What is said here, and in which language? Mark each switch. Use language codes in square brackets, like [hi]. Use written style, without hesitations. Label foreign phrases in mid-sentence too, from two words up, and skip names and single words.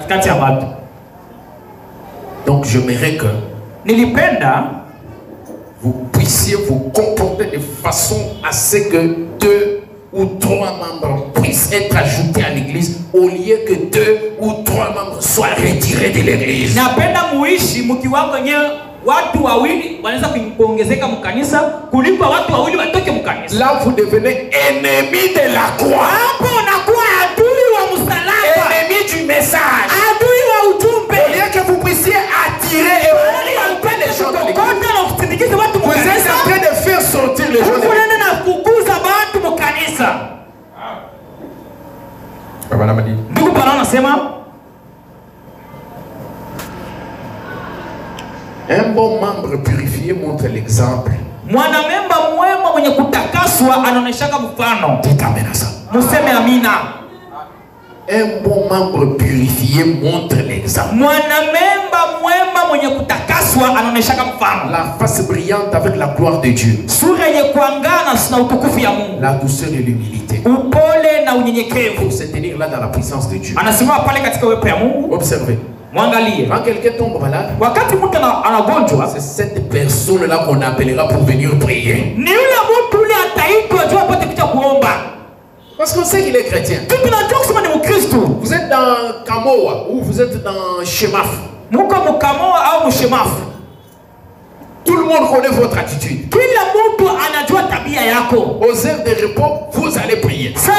[fr] Donc j'aimerais que vous puissiez vous comporter de façon à ce que 2 ou 3 membres puissent être ajoutés à l'église, au lieu que 2 ou 3 membres soient retirés de l'église. [sw] watu wawili wanaweza kuongezeka mkanisa kuliko watu wawili watoke mkanisa. [fr] Là vous devenez ennemi de la croix. [sw] Hapo unakuwa adui wa msalaba. [fr] Ennemi du message. [sw] Adui wa ujumbe. [fr] Au lieu que vous puissiez attirer et orienter les gens dans l'église, vous êtes en train de faire sortir les gens de l'église. [sw] Ndugu Bwana anasema [fr] un bon membre purifié montre l'exemple. [sw] Mwanamemba mwema mwenye kutakaswa anaoneshaka mfano. [fr] Dites amen à ça. [sw] Museme amina. [fr] Un bon membre purifié montre l'exemple. [sw] Mwanamemba mwema mwenye kutakaswa anaoneshaka mfano. [fr] La face brillante avec la gloire de Dieu. [sw] Sura yenye kuangana na utukufu ya Mungu. [fr] La douceur et l'humilité. [sw] Upole na unyenyekevu. [fr] Pour se tenir là dans la puissance de Dieu. [sw] Anasimama pale katika uwepo ya Mungu. [fr] Observez. [sw] Mwangalie. [fr] Quand quelqu'un tombe malade, [sw] wakati mtu anagonjwa, [fr] c'est cette personne là qu'on appellera pour venir prier. [sw] Ni yule mtu yule ataitwa juu apate kuja kuomba. [fr] Parce qu'on sait qu'il est chrétien. Vous êtes dans Kamoa ou vous êtes dans Shemaf. Tout le monde connaît votre attitude. Aux heures de repos, vous allez prier.